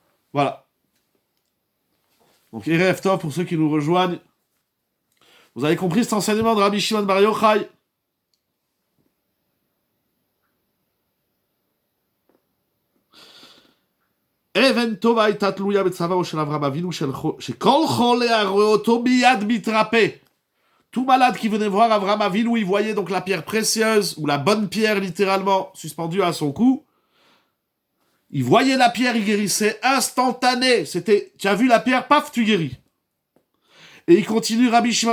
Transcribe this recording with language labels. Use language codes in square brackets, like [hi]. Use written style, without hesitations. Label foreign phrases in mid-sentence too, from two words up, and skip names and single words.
[fr] Voilà. Donc, [he] ערב טוב, [fr] pour ceux qui nous rejoignent, vous avez compris cet enseignement de Rabbi Shimon Bar Yochai. [he] אבן טובה הייתה תלויה בצווארו של אברהם אבינו שכל חולה הרואה אותו מיד מתרפא. [fr] Tout malade qui venait voir Abraham Avinu, il voyait donc la pierre précieuse, ou la bonne pierre littéralement, suspendue à son cou. Il voyait la pierre, il guérissait instantané. C'était, tu as vu la pierre, paf, tu guéris. Et il continue, Rabbi Shimon.